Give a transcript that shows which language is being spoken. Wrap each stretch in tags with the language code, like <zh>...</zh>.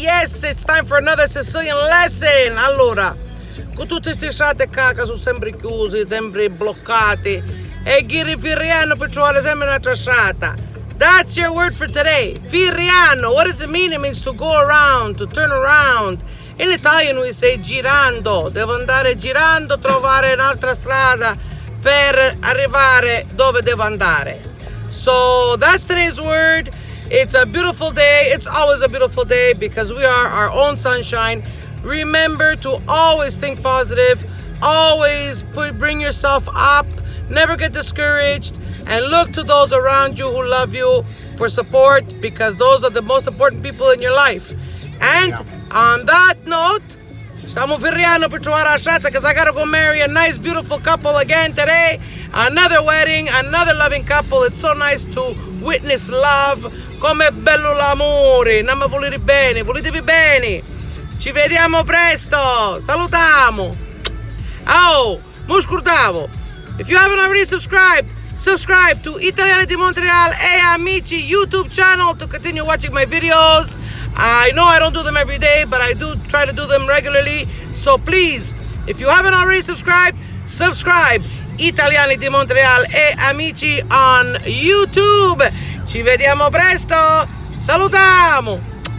<en>Yes, it's time for another Sicilian lesson.</en> <it>Allora, con tutte queste strade caca sono sempre chiusi, sempre bloccati e chi riferiano per trovare sempre un'altra strada.</it> <en>That's your word for today. Firiano. What does it mean? It means to go around, to turn around. In Italian we say girando.</en> <it>Devo andare girando, trovare un'altra strada per arrivare dove devo andare.</it> <en>So that's today's word. It's a beautiful day. It's always a beautiful day because we are our own sunshine. Remember to always think positive. Always bring yourself up. Never get discouraged. And look to those around you who love you for support because those are the most important people in your life. And on that note,</en> <it>stiamo ferriando per trovare la strada</it> <en>because I gotta go marry a nice, beautiful couple again today. Another wedding, another loving couple. It's so nice to witness love.</en> <it>Com'è bello l'amore. Non mi volete bene, voletevi bene. Ci vediamo presto. Salutiamo. Oh, mi scordavo.</it> <en>If you haven't already subscribe to Italiani di Montreal e Amici YouTube channel to continue watching my videos. I know I don't do them every day, but I do try to do them regularly. So please, if you haven't already subscribe. Italiani di Montreal e Amici on YouTube.</en> <it>Ci vediamo presto. Salutiamo.</it>